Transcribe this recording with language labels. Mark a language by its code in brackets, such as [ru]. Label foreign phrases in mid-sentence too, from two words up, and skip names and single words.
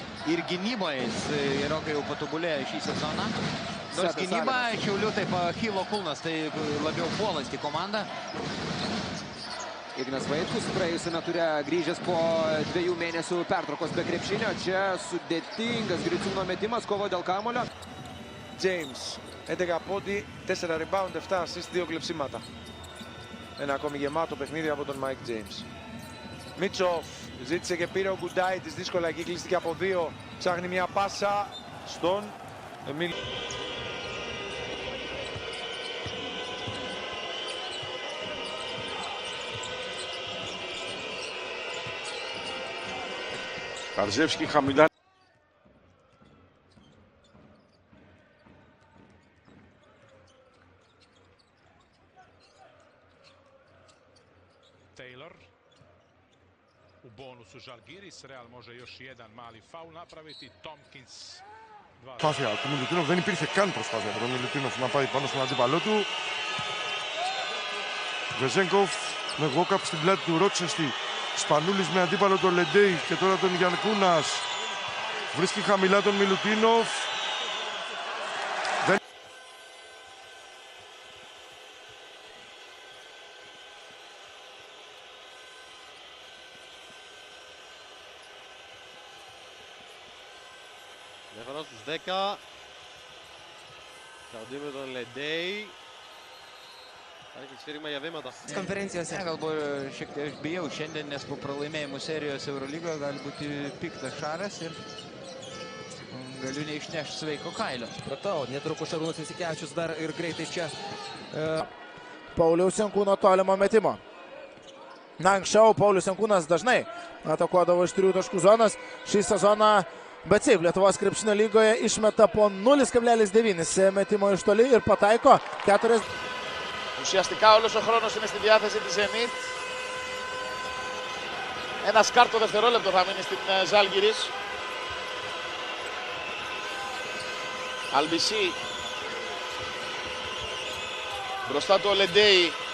[lt] Ir gynyboje jis gerokai jau patobulėjo šį sezoną. Nors gynyba Šiaulių taip Achilo kulnas, tai labiau puolanti komanda. Ignas Vaitkus praėjusiame ture grįžęs po 2 mėnesių pertraukos be krepšinio. Čia sudėtingas Griciūno metimas, kovo dėl kamulio. [el] James, 11 πόντι, 4 rebound, 7 assist, 2 κλεψίματα. Ένα ακόμη γεμάτο παιχνίδι από τον Mike James. Μίτσοφ ζήτησε και πήρε ο Γκουντάιτης, δύσκολα εκεί κλείστηκε από 2. Ψάχνει μια πάσα στον Εμίλ. Καρζεύσκι χαμηλά. [hr] Taylor u bonusu Žalgiris. Real može još jedan mali faul napraviti. Tompkins. [el] Προσπάθεια του Μιλουτίνοφ, δεν υπήρχε καν προσπάθεια από τον Μιλουτίνοφ να πάει πάνω στον αντίπαλό του. Βεζέγκοφ με walk-up στην πλάτη του Ρότσεστη. Σπανούλης με αντίπαλο τον Λεντέι και τώρα τον Γιανκούνας. Βρίσκει χαμηλά τον Μιλουτίνοφ. Διαφορά στους 10. Καουντή με τον Λεντέι. Υπάρχει σφύριγμα για βήματα. [lt] Konferencijose galbūt šiek tiek bijau šiandien, nes po pralaimėjimų serijos Eurolygoje gali būti piktas Šaras ir galiu neišnešti sveiko kailio. Pratau, netrukus Šarūnas Jasikevičius dar ir greitai čia. Pauliaus Jankūno tolimo metimo. Na, anksčiau Paulius Jankūnas dažnai atakuodavo iš 3 taškų zonas. Šį sezoną, bet taip, Lietuvos krepšinio lygoje išmeta po 0,9 metimo iš toli ir pataiko 4. [el] Ουσιαστικά όλος ο χρόνος είναι στη διάθεση της Zenit. Ένα σκάρτο δευτερόλεπτο θα μείνει στην Ζάλγκιρις. Αλμπισί. Μπροστά του ο Λεντέι.